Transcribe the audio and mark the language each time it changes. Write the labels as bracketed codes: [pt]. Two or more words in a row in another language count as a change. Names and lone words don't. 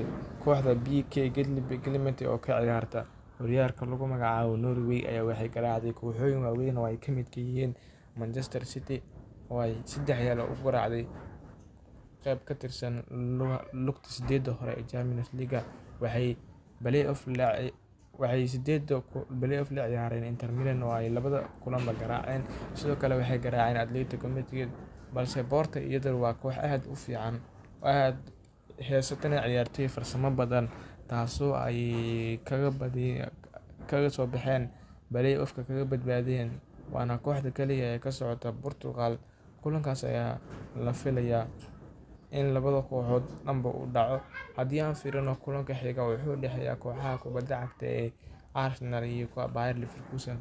[so] Kooxda BK Getty Clement oo ka ciyaarta horyaalka lagu magacaabo Norway ayaa waxay garaacday kooxooyin waaweyn oo ay ka mid yihiin Manchester City oo ay 3-1 ugu garaacday qayb ka tirsan lugta 8 hore ee Champions League. Waxay play-off la ciyaareen Inter Milan oo ay 2 kulanba garaaceen. Sidoo kale waxay garaaceen Atletico Madrid, balse Porto iyaduna waa koox aad u fiican oo aad heysatana ciyaartoy farsamo badan, taasoo ay kaga soo baxeen play-off-ka kaga badbaadeen, waana kooxda kaliya ee ka socota Portugal. Kulankaas ayaa la filayaa in labada kooxood dhanba uu dhaco. Haddii aan fiirino kulanka xiga wuxuu u dhexeeyaa kooxaha kubadda cagta ee Arsenal iyo Bayer Leverkusen.